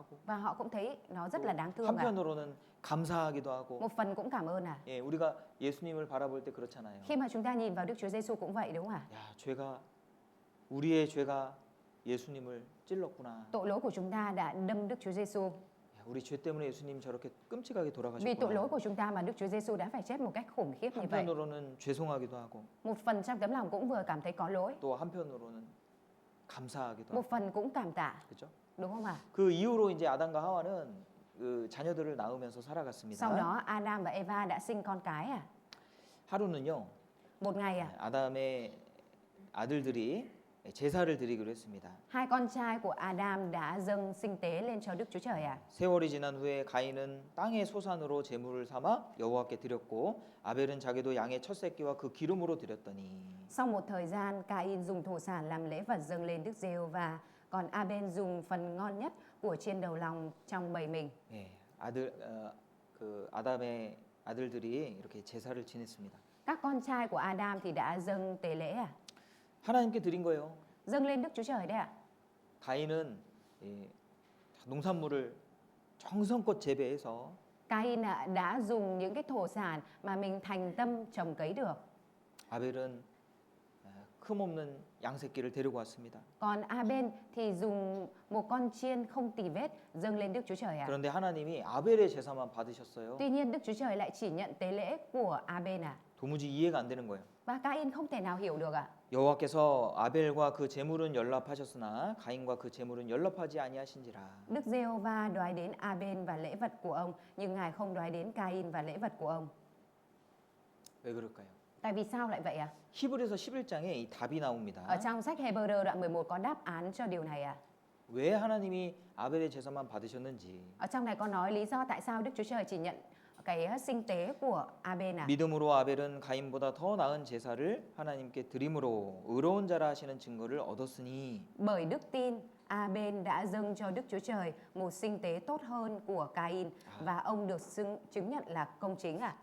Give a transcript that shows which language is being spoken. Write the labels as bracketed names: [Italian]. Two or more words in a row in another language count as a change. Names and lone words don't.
[Vietnamese] Và họ cũng thấy nó rất là đáng thương à? [Korean] 한편으로는 감사하기도 하고. [Vietnamese] Một phần cũng cảm ơn à? [Korean] 예, 우리가 예수님을 바라볼 때 그렇잖아요. [Vietnamese] Khi mà chúng ta nhìn vào Đức Chúa Giêsu cũng vậy đúng không ạ? [Korean] 야, 우리의 죄가 예수님을 찔렀구나. [Vietnamese] Tội lỗi của chúng ta đã đâm Đức Chúa Giêsu. [Korean] 야, 우리 죄 때문에 예수님 저렇게 끔찍하게 [Vietnamese] Vì tội lỗi [Korean] 돌아가셨구나. [Vietnamese] của chúng ta mà Đức Chúa Giêsu đã phải chết một cách khủng khiếp như vậy. [Korean] 한편으로는 죄송하기도 하고, [Vietnamese] Một phần trong tấm lòng cũng vừa cảm thấy có lỗi, [Korean] 또 한편으로는 감사하기도 하고. [Vietnamese] một phần cũng cảm tạ, [Korean] 그렇죠? [Vietnamese] đúng không ạ? [Korean] 그 이후로 이제 아담과 하와는 그 자녀들을 낳으면서 살아갔습니다. [Vietnamese] Sau đó Adam và Eva đã sinh con cái à? [Korean] 하루는요, [Vietnamese] Một ngày à? [Korean] 아담의 아들들이 제사를 드리기로 했습니다. [Vietnamese] Hai con trai của Adam đã dâng sinh tế lên cho Đức Chúa Trời à? [Korean] 세월이 지난 후에 가인은 땅의 소산으로 제물을 삼아 여호와께 드렸고 아벨은 자기도 양의 첫 새끼와 그 기름으로 드렸더니 [Vietnamese] Sau một thời gian, Cain dùng thổ sản làm lễ vật dâng lên Đức Giê-hô-va, còn Abel dùng phần ngon nhất của trên đầu lòng trong bầy mình. [Korean] 예, 그 아담의 아들들이 이렇게 제사를 지냈습니다. [Vietnamese] Các con trai của Adam thì đã dâng tế lễ à? [Korean] 하나님께 드린 거예요. [Vietnamese] Dâng lên Đức Chúa Trời đấy ạ. [Korean] 가인은 농산물을 정성껏 재배해서 [Vietnamese] Cain đã dùng những cái thổ sản mà mình thành tâm trồng cấy được. [Korean] 아벨은 흠없는 양 새끼를 데리고 왔습니다. [Vietnamese] Còn Abel thì dùng một con chiên không tì vết dâng lên Đức Chúa Trời ạ. [Korean] 그런데 하나님이 아벨의 제사만 받으셨어요. [Vietnamese] Tuy nhiên Đức Chúa Trời lại chỉ nhận tế lễ của Abel à. [Korean] 도무지 이해가 안 되는 거예요. [Vietnamese] Và Cain không thể nào hiểu được ạ. [Korean] 여호와께서 아벨과 그 제물은 연락하셨으나 가인과 그 제물은 연락하지 아니하신지라. [Vietnamese] Đức Giê-hô-va đoái đến Abel và lễ vật của ông, nhưng Ngài không đoái đến Cain và lễ vật của ông. [Korean] 왜 그럴까요? [Vietnamese] Tại vì sao lại vậy ạ? [Korean] 히브리서 11장에 이 답이 나옵니다. [Vietnamese] Ở trong sách Hebrew đoạn 11 có đáp án cho điều này ạ. [Korean] 왜 하나님이 아벨의 제사만 받으셨는지. [Vietnamese] Ở trong này có nói lý do tại sao Đức Chúa Trời chỉ nhận cái sinh tế của Abel à? [Korean] 믿음으로 아벨은 가인보다 더 나은 제사를 하나님께 드림으로 의로운 자라 하시는 증거를 얻었으니. [Vietnamese] Bởi đức tin, Abel đã dâng cho Đức Chúa Trời một sinh tế tốt hơn của Cain và ông được chứng nhận là công chính à?